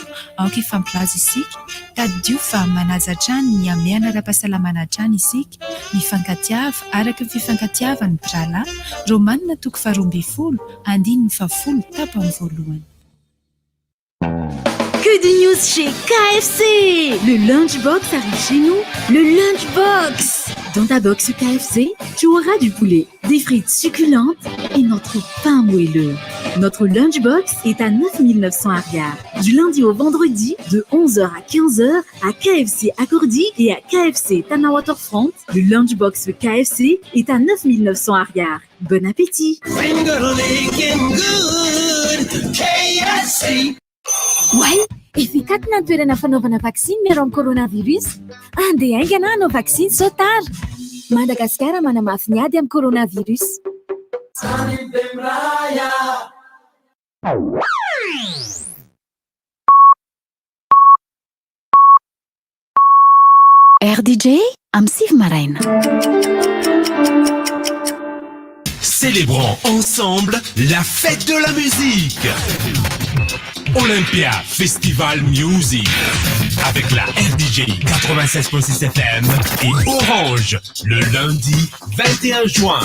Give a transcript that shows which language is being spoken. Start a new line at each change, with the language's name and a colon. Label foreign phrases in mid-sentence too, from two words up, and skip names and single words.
Malagasy: Aoka ifampilaza isika tadidio fa manaja hatrany ny ameana ara-pahasalamana hatrany isika mifankatiava araka ny fifankatiavan'ny birala Romanina toko 12 andiny 10 tapany voalohany.
French: Que de news chez KFC! Le Lunchbox arrive chez nous. Le Lunchbox! Dans ta box KFC, tu auras du poulet, des frites succulentes et notre pain moelleux. Notre Lunchbox est à 9 900 arrières. Du lundi au vendredi, de 11h à 15h, à KFC Accordi et à KFC Tana-Waterfront. Le Lunchbox KFC est à 9 900 arrières. Bon appétit!
Malagasy: Wai, efikatona toerana fanaovana vaksiny miaro coronavirus. Andeha aingana hanao vaksiny sao tara. Madagasikara manamafy ny ady amin'ny coronavirus. RDJ am Siv Maraina.
French: Célébrons ensemble la fête de la musique. Olympia Festival Music avec la RDJ 96.6 FM et Orange le lundi 21 juin.